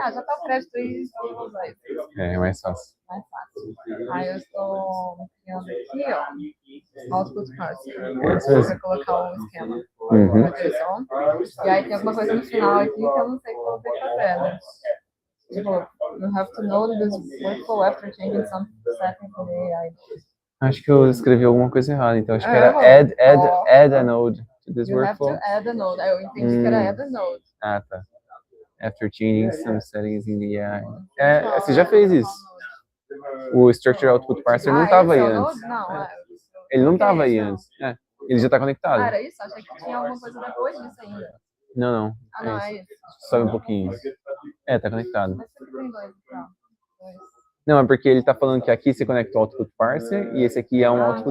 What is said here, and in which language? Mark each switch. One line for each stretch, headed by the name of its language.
Portuguese: Falei, já tá o crédito aí, então eu vou usar isso. É mais fácil. Mais fácil. Aí eu estou criando aqui, ó, output parser, para colocar o esquema na direção. E aí tem alguma coisa no final aqui que eu não sei como tem que fazer, né?
English: Tipo, you have to know this workflow after changing some settings in the AI.
Portuguese: Acho que eu escrevi alguma coisa errada, então acho que era
English: add a node to this workflow. You have to add a node.
Portuguese: Aí eu entendi que era
English: add a node.
Portuguese: Ah, tá.
English: After changing some settings in the AI.
Portuguese: Você já fez isso. O Structure Output Parser não estava aí antes. Não, Ele não estava aí antes. Ele já está conectado. Era isso? Achei que tinha alguma coisa depois disso ainda. Não. Não, é isso. Sobe um pouquinho. Tá conectado. Mas sempre tem dois, então. Não, é porque ele tá falando que aqui você conecta o Output Parser e esse aqui é um Output